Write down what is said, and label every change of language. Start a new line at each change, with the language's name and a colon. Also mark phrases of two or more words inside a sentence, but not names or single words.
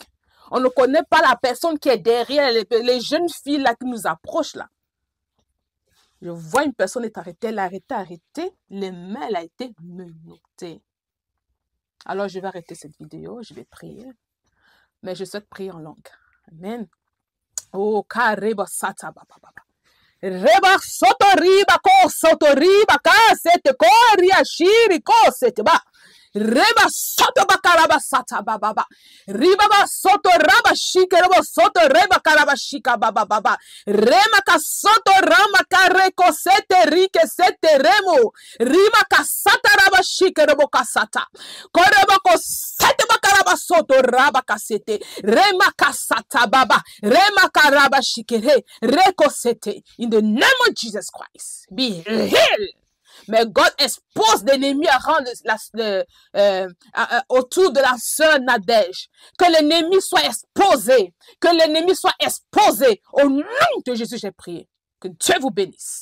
French: On ne connaît pas la personne qui est derrière, les jeunes filles là qui nous approchent là. Je vois une personne est arrêtée, elle a arrêté, les mains, elle a été menottée. Alors, je vais arrêter cette vidéo, je vais prier. Mais je souhaite prier en langue. Amen. Oh, kareba sata baba baba. Reba soto riba ko soto riba ka sete ko ria shiri ko sete ba. Reba soto bakaraba sata baba baba. Riba ba soto raba shike reba soto reba karaba shika baba baba. Rema ka soto rama kareko sete rike sete remo. Rima ka sata raba shike rebo kasata. Koreba ko sete bakaraba soto raba kasete. Rema ka sata baba. Rema karaba shike reko sete.
English: In the name of Jesus Christ, be healed.
French: Mais God expose l'ennemi autour de la sœur Nadège. Que l'ennemi soit exposé. Que l'ennemi soit exposé. Au nom de Jésus, j'ai prié. Que Dieu vous bénisse.